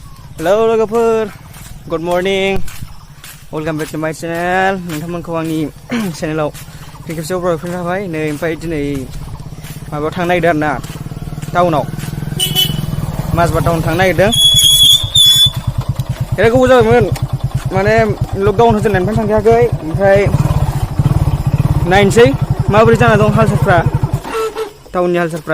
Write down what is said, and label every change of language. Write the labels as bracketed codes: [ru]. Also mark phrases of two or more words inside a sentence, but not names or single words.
[brx] हालो लोगोफोर, [en] good morning, welcome back to my channel. [brx] नोंथांमोनखौ आंनि चेनेलाव खेबसेयाव बरायफिननो हाबाय। नै ओमफ्राय दिनै माबायाव थांनो नागिरदों आरोना, टाउनाव माजबाद टाउन थांनो नागिरदों। बिराद गोबाव जाबायमोन, माने लकडाउन होजेननायनिफ्राय थांखायाखै। ओमफ्राय नायनोसै माबोरै जाना दं हाल-सालफ्रा, टाउननि हाल-सालफ्रा।